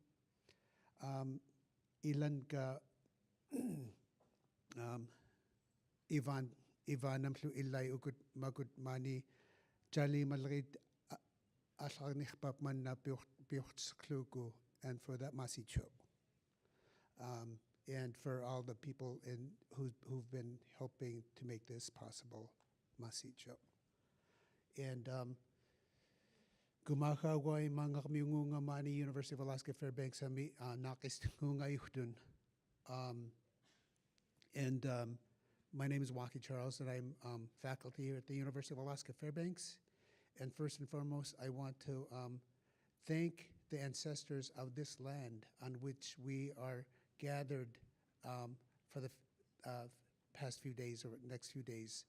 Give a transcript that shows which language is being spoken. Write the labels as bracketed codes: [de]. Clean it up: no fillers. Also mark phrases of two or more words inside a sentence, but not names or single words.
[esu] ilan ka Ivanamlu illai ukut makut mani jali malrit alagniqpap manna pioqtskluku, [en] and for that masicho. And for all the people who've been helping to make this possible, masicho. [esu] And Gumakawa mangakmiunga mani University of Alaska Fairbanks ami nakistunga yuhtun. [en] And my name is Waki Charles, and I'm faculty here at the University of Alaska Fairbanks. And first and foremost, I want to thank the ancestors of this land on which we are gathered for the past few days or next few days.